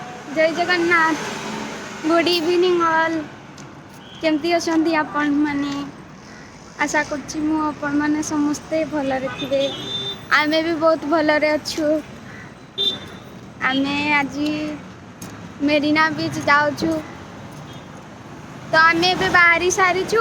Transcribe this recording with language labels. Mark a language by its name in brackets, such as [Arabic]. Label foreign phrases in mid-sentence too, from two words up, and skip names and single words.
[Odia] ଜୟ ଜଗନ୍ନାଥ। [English] good evening all. [Odia] କେମିତି ଅଛନ୍ତି ଆପଣ ମାନେ? ଆଶା କରୁଛି ମୁଁ ଆପଣ ମାନେ ସମସ୍ତେ ଭଲରେ ଥିବେ। ଆମେ ଭି ବହୁତ ଭଲରେ ଅଛୁ। ଆମେ ଆଜି ମେରିନା ବିଚ ଯାଉଛୁ। ତ ଆମେ ଭି ବାହାରି ସାରିଛୁ।